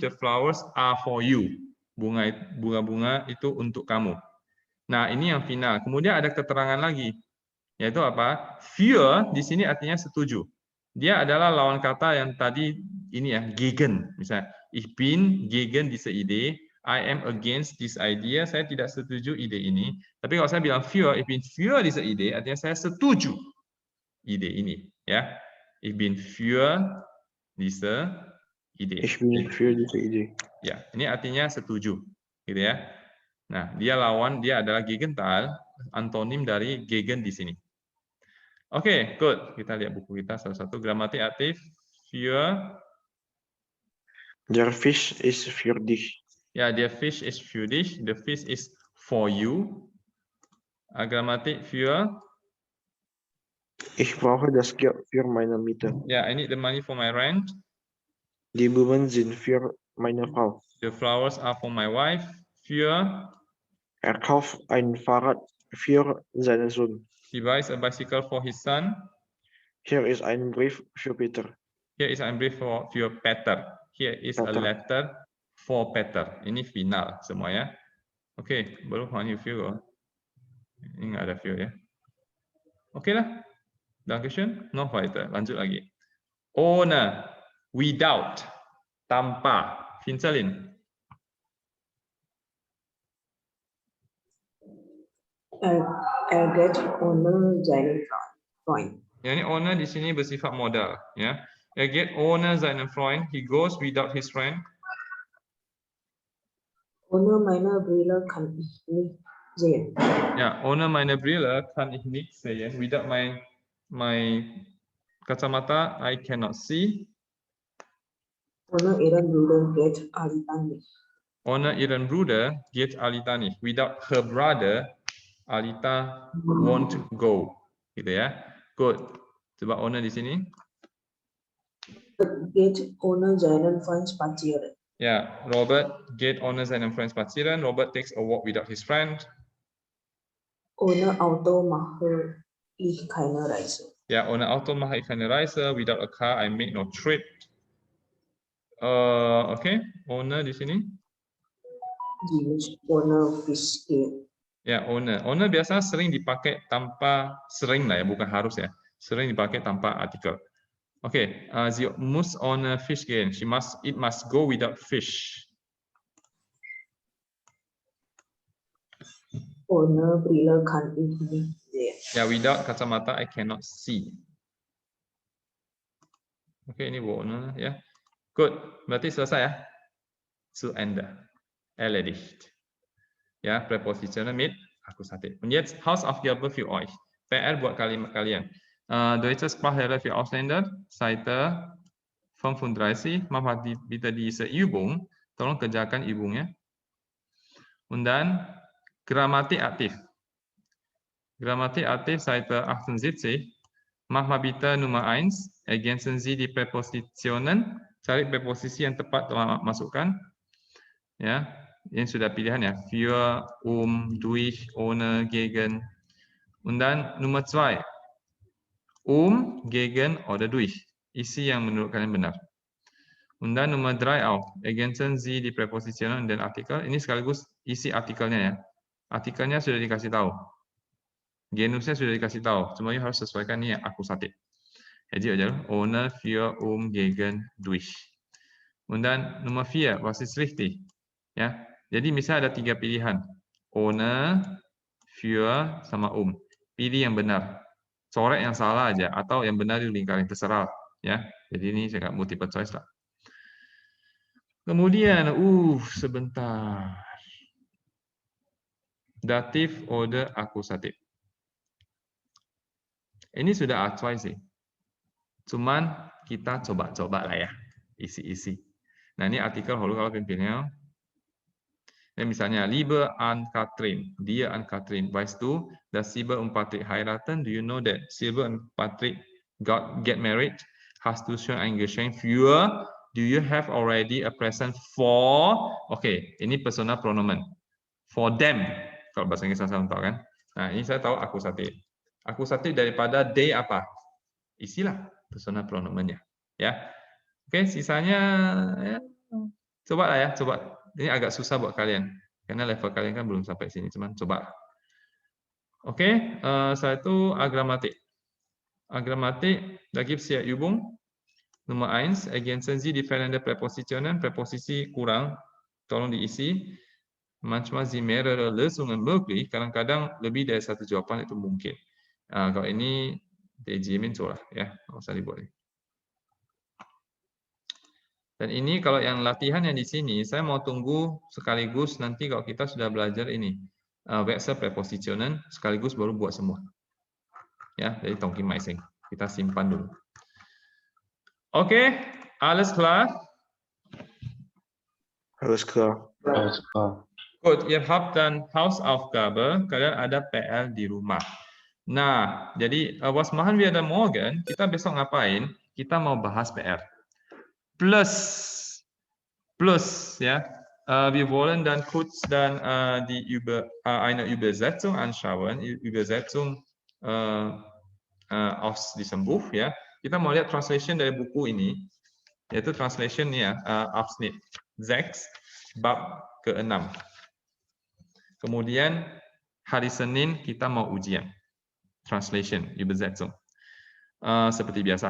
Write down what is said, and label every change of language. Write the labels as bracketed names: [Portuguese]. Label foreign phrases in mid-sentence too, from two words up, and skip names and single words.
[English] The flowers are for you. [Indonesian] Bunga-bunga itu untuk kamu. Nah, ini yang final. Kemudian ada keterangan lagi, yaitu apa? Für di sini artinya setuju. Dia adalah lawan kata yang tadi ini ya, [German] gegen. Misalnya, ich bin gegen diese Idee. [English] I am against this idea. [Indonesian] Saya tidak setuju ide ini. Tapi kalau saya bilang [German] für, ich bin für diese Idee, [Indonesian] artinya saya setuju ide ini. Ya, [German] ich bin für diese Idee. Ich bin für diese Idee. [Indonesian] Ya, ini artinya setuju. gitu ya. Nah, dia adalah Gegenteil, antonim dari gegen di sini. [English] Oke, good. [Indonesian] Kita lihat buku kita satu-satu. Gramatik aktif, [German] für. Der Fisch ist für dich. Ja, der Fisch ist für dich. [English] The fish is for you. [German] Gramatik für. Ich brauche das Geld für meine Miete. Ja, [English] I need the money for my rent. [German] Die Blumen sind für meine Frau. [English] The flowers are for my wife. [German] Für. Er kauft ein Fahrrad für seinen Sohn. [English] He buys a bicycle for his son. [German] Hier ist ein Brief für Peter. [English] Here is [German] ein brief für [English] Peter. Here is a Peter. letter for Peter. [Indonesian] Ini final semua ya. Oke, baru hanya few. Ini nggak ada few ya. Oke lah. [German] Dankeschön. Noch weiter. [Indonesian] Lanjut lagi. [German] Ohne, without, tanpa. Finselin. Er geht ohne seinen Freund. [Indonesian] Ya, ini ohne di sini bersifat modal ya. [German] Er geht ohne seinen Freund. [English] He goes without his friend. [German] Ohne meine Brille kann ich nicht sehen. Ja, ohne meine Brille kann ich nicht sehen. [English] Without my kacamata, I cannot see. [German] Ohne ihren Bruder geht Alita nicht. Ohne ihren Bruder geht Alita nicht. [English] Without her brother, Alita won't go. [Indonesian] Gitu ya. Good. Coba ohne di sini. [German] Geht ohne seinen Freund spazieren. Ya, Robert geht ohne seinen Freund spazieren. [English] Robert takes a walk without his friend. [German] Ohne Auto mache ich keine Reise. Ja, ohne Auto mache ich keine Reise. [English] Without a car, I make no trip. [Indonesian] Okay, ohne di sini. [German] Sie muss ohne Fisch gehen. [Indonesian] Ya, ohne. Ohne biasa sering dipakai tanpa, sering lah ya, bukan harus ya. Sering dipakai tanpa artikel. Oke, [German] sie muss ohne Fisch gehen. [English] It must go without fish. [German] Ohne Brille kann ich nicht sehen. [Indonesian] Ya, [English] without kacamata I cannot see. [Indonesian] Oke, ini ohne ya. Good. Berarti selesai ya. [German] Zu Ende. Erledigt. Ja, Präpositionen mit Akkusativ. Und jetzt Hausaufgabe für euch. [Indonesian] PR buat kalian. [German] Deutsche Sprachlehre für Ausländer, Seite 35. Maaf bitte diese Übung. [Indonesian] Tolong kerjakan Übungnya. [German] Und dann Grammatik aktiv. Grammatik aktiv, Seite 78. Mach mal bitte Nummer 1. Ergänzen Sie die Präpositionen. [Indonesian] Cari preposisi yang tepat masukkan. Ya, ini sudah pilihan ya. [German] Für, durch, ohne, gegen. Und dann Nummer 2. Gegen oder durch. [Indonesian] Isi yang menurut kalian benar. [German] Und dann Nummer 3 auch. Ergänzen Sie die Präpositionen dan Artikel. [Indonesian] Ini sekaligus isi artikelnya ya. Artikelnya sudah dikasih tahu. Genusnya sudah dikasih tahu. Semuanya harus sesuaikan ini ya, akusatif. Jadi aja ohne, für, gegen, durch. [German] Und dann Nummer 4, was ist richtig? [Indonesian] Ya. Jadi misalnya ada 3 pilihan. [German] Ohne, für, [Indonesian] sama Pilih yang benar. Coret yang salah aja atau yang benar di lingkaran terserah ya. Jadi ini saya [English] multiple choice [Indonesian] lah. Kemudian sebentar. [German] Datif order akusatif. [Indonesian] Ini sudah acoy sih. Cuman kita coba-coba lah ya. Isi-isi. Nah, ini artikel kalau pimpinnya. Ya, misalnya, [German] Liebe an Katrin, dia an Katrin, weißt du, dass Silber und Patrick heiraten? [English] Do you know that Silber and Patrick get married? [German] Hast du schon ein Geschenk für? [English] Do you have already a present for? [Indonesian] Oke, ini personal pronomen. [English] For them. [Indonesian] Kalau bahasa Inggris saya tahu kan. Nah, ini saya tahu akusatif. Akusatif daripada they apa? Isilah personal pronomennya. Ya. Oke, sisanya ya, coba lah ya, coba. Ini agak susah buat kalian, karena level kalian kan belum sampai sini, cuman coba. Oke, satu Grammatik. [German] Grammatik, da gibt es ja Übung. Nummer 1, ergänzen Sie die fehlende Präpositionen. [Indonesian] Preposisi kurang, tolong diisi. [German] Manchmal sind mehrere Lösungen möglich, [Indonesian] kadang-kadang lebih dari satu jawaban itu mungkin. Kalau ini dijamin curah, ya, nggak usah dibuat. Dan ini kalau yang latihan yang di sini, saya mau tunggu sekaligus nanti kalau kita sudah belajar ini. [German] Wechsel Präpositionen, [Indonesian] sekaligus baru buat semua. Ya, dari Tongki Maising. Kita simpan dulu. Oke, [German] alles klar? Alles klar. Alles klar. Gut, ihr habt dann Hausaufgabe, [Indonesian] kalian ada PR di rumah. [German] Nah, jadi was machen wir dann morgen? [Indonesian] Kita besok ngapain? Kita mau bahas PR. Plus, ya. [German] Wir wollen dann kurz dann eine Übersetzung anschauen, Übersetzung aus diesem Buch, [Indonesian] ya. Kita mau lihat translation dari buku ini, yaitu translation ya, Abschnitt 6, bab ke-6. Kemudian hari Senin kita mau ujian, translation, Übersetzung. Seperti biasa.